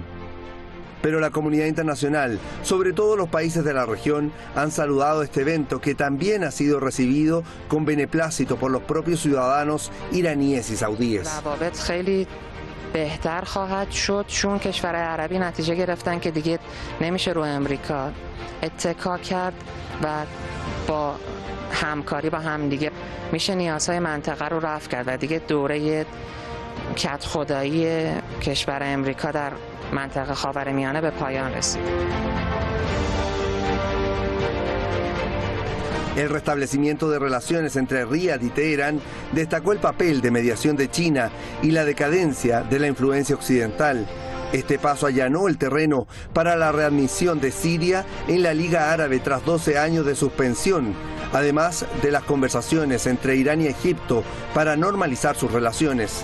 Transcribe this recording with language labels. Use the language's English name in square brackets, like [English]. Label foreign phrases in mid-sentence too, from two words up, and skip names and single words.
[Spanish] Pero la comunidad internacional, sobre todo los países de la región, han saludado este evento que también ha sido recibido con beneplácito por los propios ciudadanos iraníes y saudíes. [Persian] بهتر خواهد شد چون کشورهای عربی نتیجه گرفتن که دیگه نمیشه رو امریکا اتکا کرد و با همکاری با هم دیگه میشه نیازهای منطقه رو رفع کرد و دیگه دوره کدخدایی کشور امریکا در منطقه خاورمیانه به پایان رسید. [Spanish] El restablecimiento de relaciones entre Riad y Teherán destacó el papel de mediación de China y la decadencia de la influencia occidental. Este paso allanó el terreno para la readmisión de Siria en la Liga Árabe tras 12 años de suspensión, además de las conversaciones entre Irán y Egipto para normalizar sus relaciones.